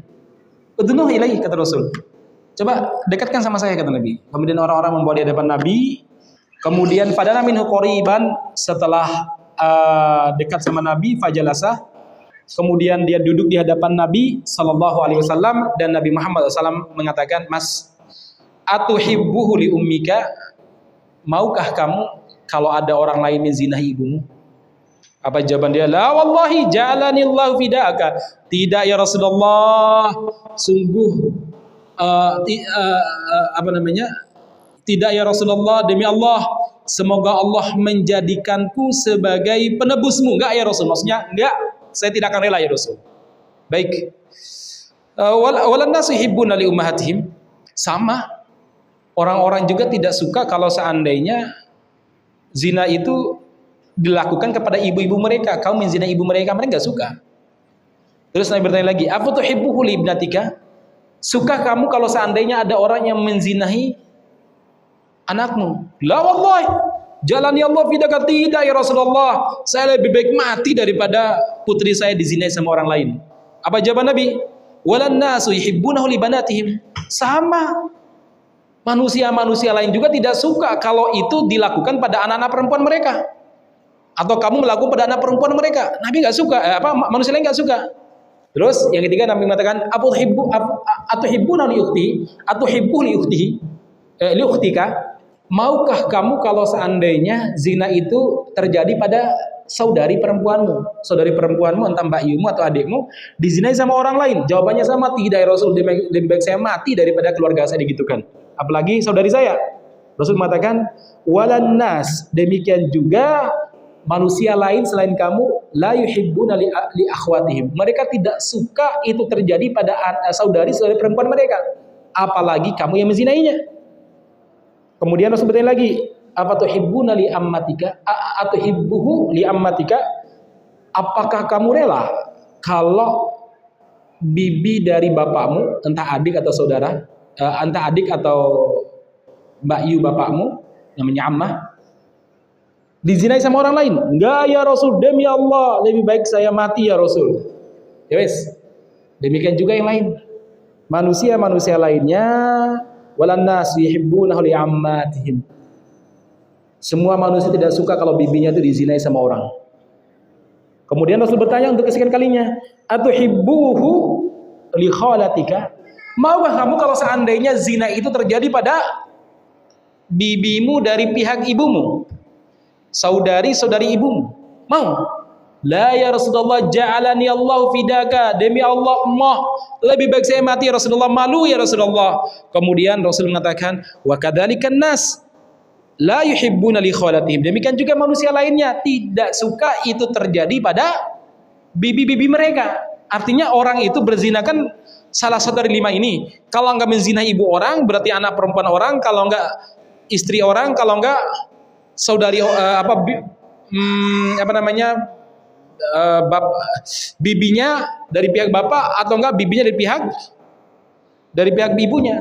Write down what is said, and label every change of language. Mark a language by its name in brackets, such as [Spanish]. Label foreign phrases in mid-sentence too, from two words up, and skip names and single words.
[Arabic] ادنه إليه, [Indonesian] kata Rasul. Coba dekatkan sama saya, kata Nabi. Kemudian orang-orang membawa di hadapan Nabi. Kemudian [Arabic] فدنا منه قريبا, [Indonesian] setelah dekat sama Nabi, fajalasa. Kemudian dia duduk di hadapan Nabi [Arabic] صلى الله عليه وسلم [Indonesian] dan Nabi Muhammad SAW mengatakan, "Mas, [Arabic] أتحبه لأمك? [Indonesian] Maukah kamu kalau ada orang lain menzinahi ibumu?" Apa jawaban dia? [Arabic] لا والله جعلني الله فداك. [Indonesian] Tidak [Arabic] يا رسول الله, [Indonesian] sungguh tidak [Arabic] يا رسول الله, [Indonesian] demi Allah, semoga Allah menjadikanku sebagai penebusmu. Enggak [Arabic] يا رسول, [Indonesian] maksudnya enggak, saya tidak akan rela [Arabic] يا رسول. [Indonesian] Baik. [Arabic] ولا الناس يحبون لأمهاتهم. [Indonesian] Sama. Orang-orang juga tidak suka kalau seandainya zina itu dilakukan kepada ibu-ibu mereka. Kaum menzina ibu mereka enggak suka. Terus Nabi bertanya lagi, [Arabic] "أفتحبه لابنتك?" [Indonesian] Suka kamu kalau seandainya ada orang yang menzinahi anakmu? [Arabic] لا والله، جعلني الله فداك, [Indonesian] tidak [Arabic] يا رسول الله, [Indonesian] saya lebih baik mati daripada putri saya dizinai sama orang lain. Apa jawaban Nabi? [Arabic] ولا الناس يحبونه لبناتهم. [Indonesian] Sama. Manusia-manusia lain juga tidak suka kalau itu dilakukan pada anak-anak perempuan mereka. atau kamu melakukan pada anak perempuan mereka. Nabi nggak suka, manusia lain nggak suka. Terus yang ketiga Nabi mengatakan, [Arabic] أتحبون لأختي، أتحب لأخته، لأختك. [Indonesian] Maukah kamu kalau seandainya zina itu terjadi pada saudari perempuanmu, entah mbak Yumu atau adikmu, dizinai sama orang lain? Jawabannya sama, tidak [Arabic] يا رسول, [Indonesian] lebih baik saya mati daripada keluarga saya digitukan. Apalagi saudari saya. Rasul mengatakan, [Arabic] ولا الناس, [Indonesian] demikian juga manusia lain selain kamu, [Arabic] لا يحبون لأخواتهم. [Indonesian] Mereka tidak suka itu terjadi pada saudari perempuan mereka, apalagi kamu yang menzinainya. Kemudian Rasul bertanya lagi, apa [Arabic] تحبون لعمتك، أتحبه لعمتك? [Indonesian] Apakah kamu rela kalau bibi dari bapakmu, entah adik atau saudara, entah adik atau mbak Yu bapakmu, namanya ammah, dizinai sama orang lain? Enggak [Arabic] يا رسول, [Indonesian] demi Allah lebih baik saya mati [Arabic] يا رسول. [Javanese] Ya wes. [Indonesian] Demikian juga yang lain. Manusia lainnya, [Arabic] ولا الناس يحبونه لعماتهم. [Indonesian] Semua manusia tidak suka kalau bibinya itu dizinai sama orang. Kemudian Rasul bertanya untuk kesekian kalinya, [Arabic] أتحبه لخالتك? [Indonesian] Maukah kamu kalau seandainya zina itu terjadi pada bibimu dari pihak ibumu, saudari ibumu? Mau? [Arabic] لا يا رسول الله، جعلني الله فداك, [Indonesian] demi Allah lebih baik saya mati [Arabic] يا رسول الله, [Indonesian] malu [Arabic] يا رسول الله. [Indonesian] Kemudian Rasul mengatakan, [Arabic] وكذلك الناس لا يحبون لخالاتهم. [Indonesian] Demikian juga manusia lainnya tidak suka itu terjadi pada bibi-bibi mereka. Artinya orang itu berzina kan salah satu dari 5 ini. Kalau enggak menzina ibu orang berarti anak perempuan orang, kalau enggak istri orang, kalau enggak saudari bibinya dari pihak bapak, atau enggak bibinya dari pihak ibunya.